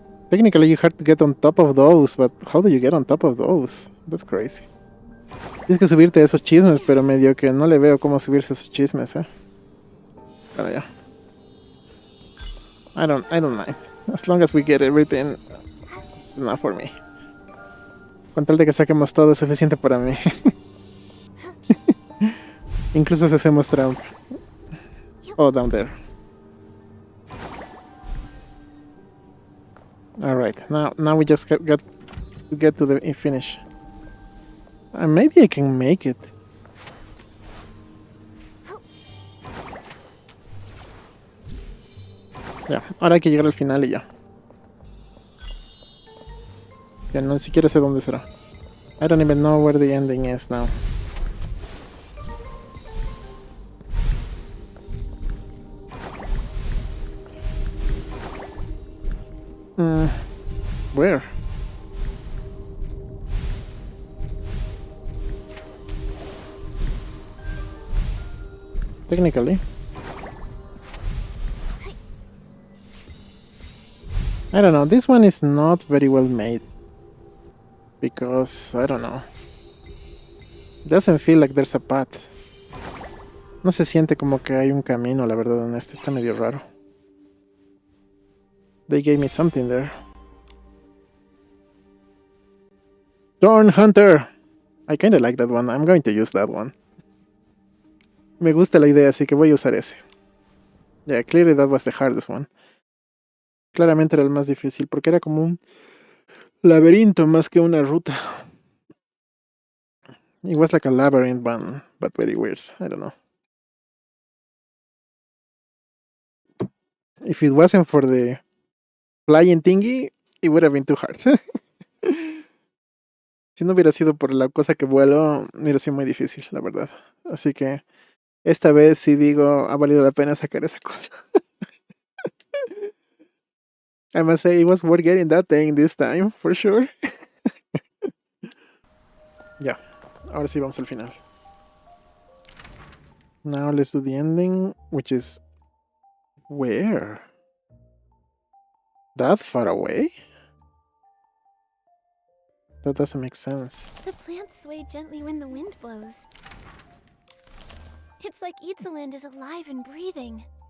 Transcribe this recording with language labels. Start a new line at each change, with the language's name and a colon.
English: Technically you have to get on top of those, but how do you get on top of those? That's crazy.
Spanish: Tienes que subirte a esos chismes, pero medio que no le veo cómo subirse a esos chismes, Pero ya.
English: I don't mind. As long as we get everything, it's enough for me.
Spanish: Con tal de que saquemos todo es suficiente para mí. Incluso si hacemos trampa.
English: Oh, down there. Alright, now we just got to get to the finish. Maybe I can make it.
Spanish: Ya, ahora hay que llegar al final y ya. Ya no siquiera sé dónde será.
English: I don't even know where the ending is now. Where? Technically. I don't know, this one is not very well made. Because, I don't know. Doesn't feel like there's a path.
Spanish: No se siente como que hay un camino, la verdad, en este. Está medio raro.
English: They gave me something there. Thorn Hunter! I kinda like that one. I'm going to use that one.
Spanish: Me gusta la idea, así que voy a usar ese.
English: Yeah, clearly that was the hardest one.
Spanish: Claramente era el más difícil, porque era como un laberinto más que una ruta.
English: It was like a labyrinth one, but very weird. I don't know. If it wasn't for the flying thingy, it would have been too hard.
Spanish: Si no hubiera sido por la cosa que vuelo, hubiera sido muy difícil, la verdad. Así que esta vez sí digo, ha valido la pena sacar esa cosa.
English: I must say, it was worth getting that thing this time, for sure.
Spanish: Ya, ahora sí vamos al final.
English: Now let's do the ending, which is... Where? That far away? That doesn't make sense. The plants sway gently when the wind blows. It's like Itzaland is alive and breathing.